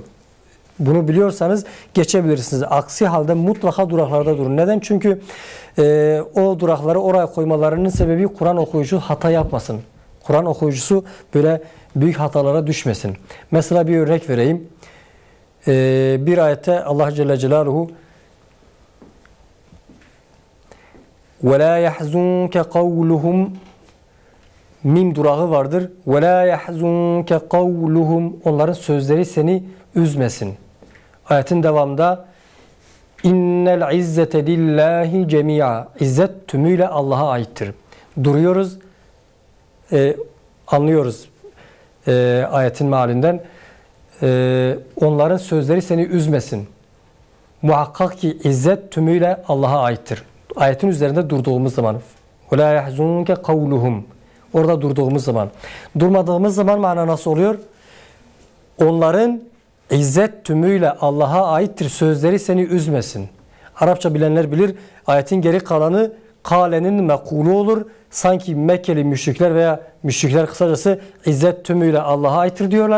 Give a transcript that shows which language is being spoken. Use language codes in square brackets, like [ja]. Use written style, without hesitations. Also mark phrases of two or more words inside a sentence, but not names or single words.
[tr] Bunu biliyorsanız geçebilirsiniz. Aksi halde mutlaka duraklarda durun. Neden? Çünkü o durakları oraya koymalarının sebebi Kur'an okuyucu hata yapmasın. Kur'an okuyucusu böyle büyük hatalara düşmesin. Mesela bir örnek vereyim. Bir ayette Allah [ar] جل جلاله وَلَا يَحْزُنْكَ قَوْلُهُمْ [tr] mim durağı vardır. [ar] وَلَا يَحْزُنْكَ قَوْلُهُمْ [tr] onların sözleri seni üzmesin. Ayetin devamında [ar] اِنَّ الْعِزَّةَ لِلّٰهِ جَمِيعًا [tr] İzzet tümüyle Allah'a aittir. Duruyoruz, anlıyoruz ayetin mealinden. Onların sözleri seni üzmesin. muhakkak ki izzet tümüyle Allah'a aittir. Ayetin üzerinde durduğumuz zaman. [ar] وَلَا يَحْزُنُكَ قَوْلُهُمْ [tr] Orada durduğumuz zaman. Durmadığımız zaman mana nasıl oluyor? Onların izzet tümüyle Allah'a aittir sözleri seni üzmesin. Arapça bilenler bilir. Ayetin geri kalanı kalenin mekulu olur. Sanki Mekkeli müşrikler veya müşrikler kısacası izzet tümüyle Allah'a aittir diyorlar.